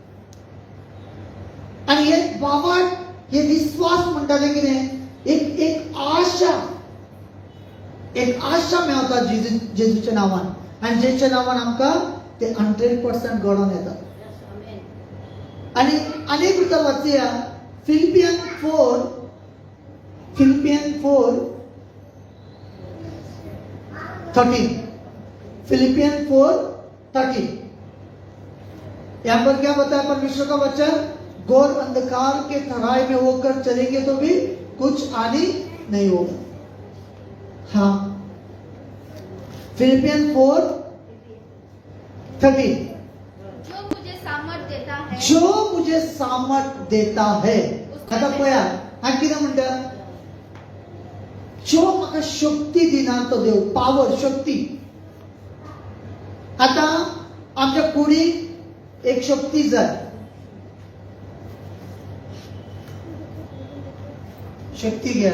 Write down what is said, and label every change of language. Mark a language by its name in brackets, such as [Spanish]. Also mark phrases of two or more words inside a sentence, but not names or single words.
[Konkani] आणि हे बावाट, हे विश्वास म्हणटाले कितें, एक आशा, एक आशा मेळटा जेजूच्या नांवान, आनी जेच्या नांवान आमकां ते 100% घडोवन येता. आणि अनेक भितर वाचया, फिलिपियन 4 13. फिलिपियन 4:13. [Hindi] यहाँ पर क्या बताया परमेश्वर का वचन, घोर अंधकार के तराई में होकर चलेंगे तो भी कुछ हानि नहीं होगा. हाँ, फिलिपियन 4:13. जो मुझे सामर्थ देता है, जो मुझे सामर्थ देता है. [Konkani] आता पळया हांव कितें म्हणटा, जो म्हाका शक्ती दिना तो देव, पावर, शक्ती. आता आमच्या कुडीक एक शक्ती जाय, शक्ती घ्या.